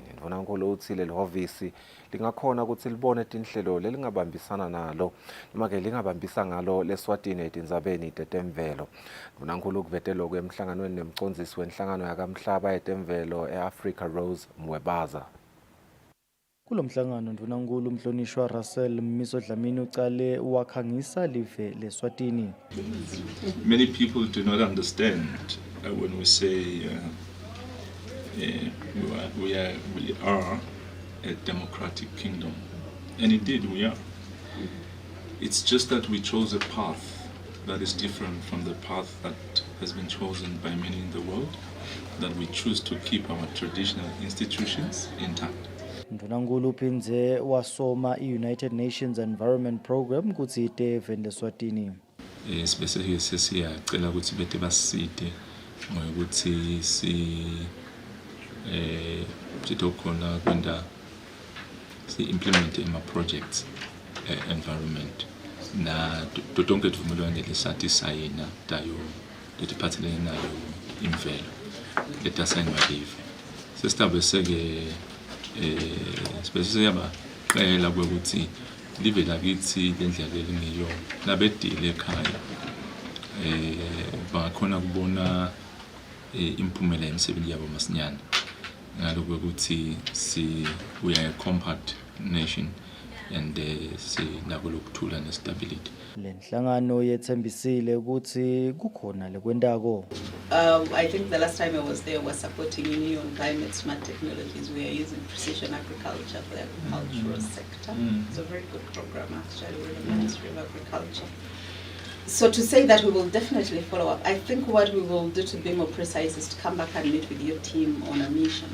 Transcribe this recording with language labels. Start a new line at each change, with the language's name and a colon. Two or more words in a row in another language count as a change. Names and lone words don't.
Swati: Ndvunankulu uthi leli hhovisi lingakhona ukuthi libone tinhlelo lelingabambisana nalo noma ke lingabambisa ngalo leSwatini etindzabeni tetemvelo. Ndvunankulu kuvetelo kwemhlanganweni nemcondzisi wenhlangano yakamhlaba yetemvelo eAfrica Rose Mwebaza. Kulo mhlangano ndvunankulu umhlonishwa Russell Mmiso Dlamini ucale wakhangisa live leSwatini.
English: Many people do not understand when we say we are a democratic kingdom, and indeed we are. It's just that we chose a path that is different from the path that has been chosen by many in the world, that we choose to keep our traditional institutions intact.
Swati: Ndvunankulu uphinze wasoma i-United Nations Environment Program kuthi iteveni leSwatini. Sibese sesiyacela ukuthi bete basite ngokuthi sitokhona kwenda si-implement ama-
English: projects environment
Swati: na tonke tuvumelwano lesathi sayina tayo letiphathelene nayo imvelo letasayinwa live. Sesitabeseke sibese yabaqela ukuthi live lakithi lendlela elingiyo nabedile ekhaya bakhona kubona impumela yemisebenzi yabo masinyana ngalokho ukuthi
English: we are a compact nation
Swati: and sinako lokuthula nestability. Lenhlangano yethembisile ukuthi kukhona lekwendako.
English: I think the last time I was there was supporting you on climate smart technologies. We are using precision agriculture for the agricultural sector. It's a very good program actually with the Ministry of Agriculture. So to say that we will definitely follow up, I think what we will do to be more precise is to come back and meet with your team on a mission.